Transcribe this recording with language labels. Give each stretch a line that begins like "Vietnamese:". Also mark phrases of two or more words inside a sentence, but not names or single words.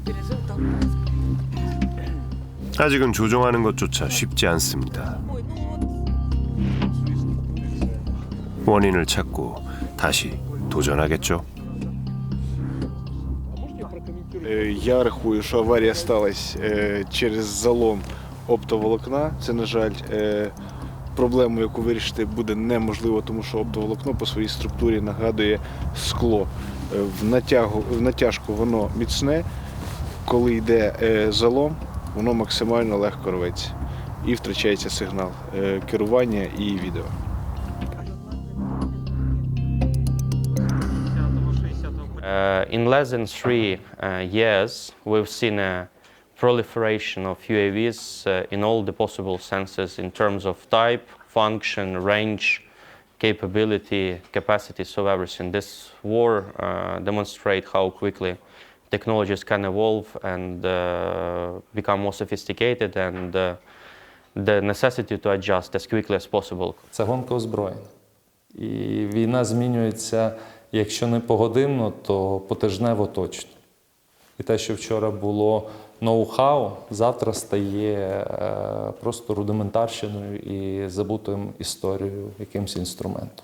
Korean: 아직은 조종하는 것조차 쉽지 않습니다. 원인을 찾고 다시 도전하겠죠.
Ukrainian: Я рахую, що аварія сталася через залом оптоволокна. Це, на жаль, проблему, яку вирішити буде неможливо, тому що оптоволокно по своїй структурі нагадує скло. В натяжку воно міцне, коли йде залом, воно максимально легко рветься і втрачається сигнал керування і відео.
English: In less than 3 years, we've seen a proliferation of UAVs in all the possible senses in terms of type, function, range, capability, capacity, so everything. This war demonstrates how quickly technologies can evolve and become more sophisticated, and the necessity to adjust as quickly as possible.
Ukrainian: Це гонка озброєння. І війна змінюється, якщо не погодинно, то потижнево точно. І те, що вчора було ноу-хау, завтра стає просто рудиментарщиною і забутою історією, якимось інструментом.